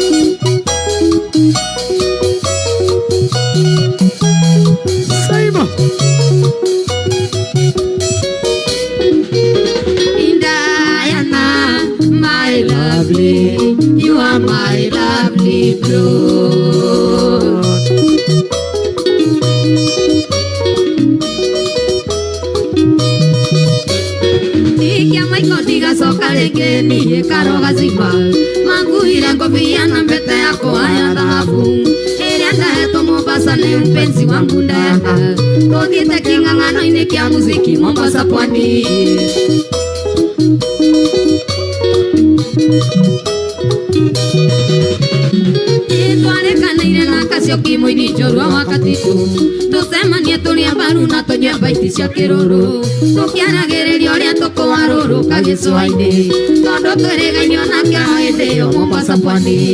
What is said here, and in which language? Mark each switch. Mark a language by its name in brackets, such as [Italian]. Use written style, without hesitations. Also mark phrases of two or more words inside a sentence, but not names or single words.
[English] Simon Diana, my lovely, you are my lovely blood. [Kikuyu] Tikia maiko ndigacoka rĩngĩ niĩ karoga zima manguire ngobia na mbete yakwa ya dhahabu ĩrĩa ndahetwo Mombasa nĩ [Swahili] mpenzi wangu [Kikuyu] ndenda tũthiĩte kĩng'ang'ano-inĩ kĩa muziki Mombasa pwani nĩtwarekanĩire na Kacioki mũini njorua wa Katitu tũcemanie tũrĩa mbaru na tũnyue baiti cia kĩrũrũ tũkĩaragĩrĩria ũrĩa tũkũwarũrũka gĩcũa-inĩ tondũ twĩrĩgainio nake o hĩndĩ ĩyo Mombasa pwani